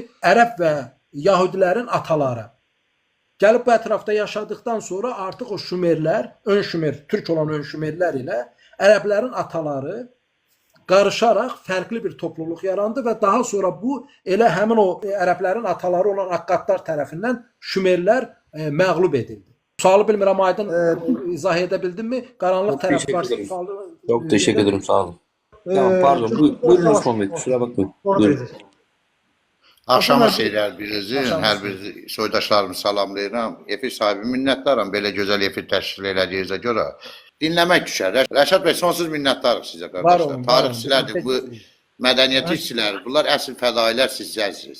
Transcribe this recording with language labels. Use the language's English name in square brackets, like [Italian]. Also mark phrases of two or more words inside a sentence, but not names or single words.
[Azerbaijani] Ərəb və Yahudilərin ataları. Gəlib bu ətrafda yaşadıktan sonra artıq o Şumerlər, ön Şumer, türk olan ön Şumerlər ilə ərəblərin ataları qarışaraq fərqli bir topluluq yarandı və daha sonra bu elə həmin o ərəblərin ataları olan Akkadlar tərəfindən Şumerlər məğlub edildi. Sualı bilmirəm aydın izah edə bildimmi? Qaranlıq tərəf varsa sualı. [Turkish] Çok teşekkür ederim, sağ olun. Tamam, pardon. Buyurun Osman Bey, kusura bakmayın. Buyurun. [Azerbaijani] Axşamınız xeyirlər birinizin, hər bir soydaşlarımı salamlayıram. Efir sahibi minnətdaram, belə gözəl efir təşkil elədiyinizə görə. Dinləmək düşər. Rəşad bəy, sonsuz minnətdarıq sizə qardaşlar. Tarixçilərdir, bu mədəniyyət işçiləri, bunlar əsl fədailər, sizcəsiniz.